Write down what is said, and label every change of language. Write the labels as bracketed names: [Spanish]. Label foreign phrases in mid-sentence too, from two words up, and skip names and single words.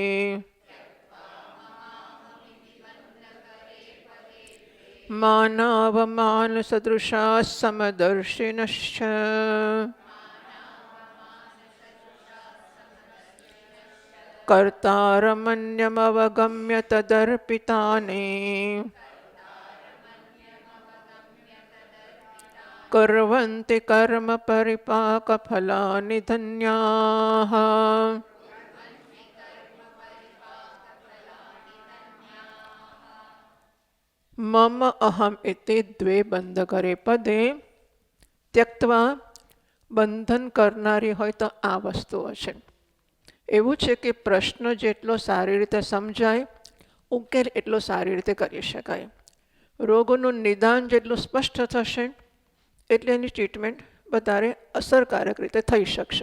[Sanskrit] मानावमानसदृशाः समदर्शिनश्च कर्तारमन्यमवगम्य तदर्पितानि कुर्वन्ति कर्म परिपाकफलानि धन्याः। मम अहम इति द्वे बंधकरे पदे त्यक्त्वा [Gujarati] બંધન કરનારી હોય તો આ વસ્તુઓ છે. એવું છે કે પ્રશ્ન જેટલો સારી રીતે સમજાય ઉકેલ એટલો સારી રીતે કરી શકાય. રોગોનું નિદાન જેટલું સ્પષ્ટ થશે એટલે એની ટ્રીટમેન્ટ વધારે અસરકારક રીતે થઈ શકશે.